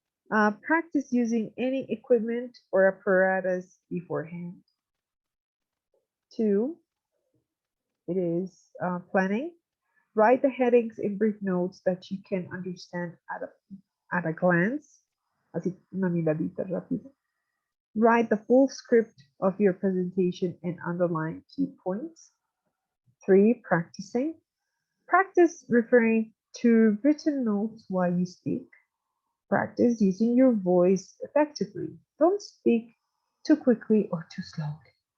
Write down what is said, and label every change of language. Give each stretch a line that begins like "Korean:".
English: Practice using any equipment or apparatus beforehand. 2, it is planning. Write the headings in brief notes that you can understand at a glance.
Spanish: Así, una miradita rápida.
English: Write the full script of your presentation and underline key points. 3, practicing. Practice referring to written notes while you speak. Practice using your voice effectively. Don't speak too quickly or too slowly.